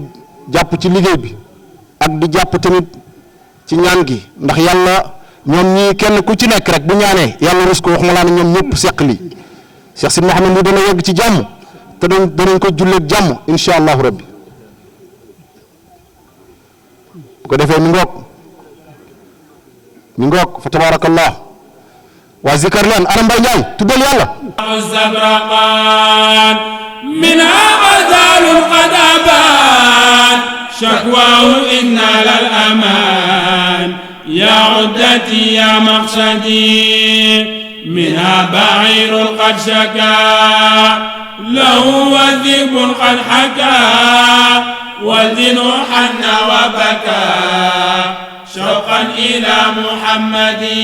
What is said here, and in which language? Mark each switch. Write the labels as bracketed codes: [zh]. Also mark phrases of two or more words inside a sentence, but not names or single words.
[wo] jàpp ci liggéey bi ak di jàpp tamit ci ñaan gi ndax yàlla ñoom ñii kenn ku ci nekk rek bu ñaanee yàlla rus ko waxuma laa ne ñoom ñëpp seq li Cheikh Sidi Mouhamed li dana yegg ci jàmm te danañ ko julleeg jàmm [ar] إن شاء الله ربي [wo] bu ko defee mi ngoog fa tabarakallah waa zikar leen ana Mbaye Ndiaye tuddal yàlla [ar] من غزال قد أبان شكواه إنا للأمان يا عدتي يا مقصدي منها بعير قد شكا له وذئب قد حكى والذن حن وبكى شوقا إلى محمد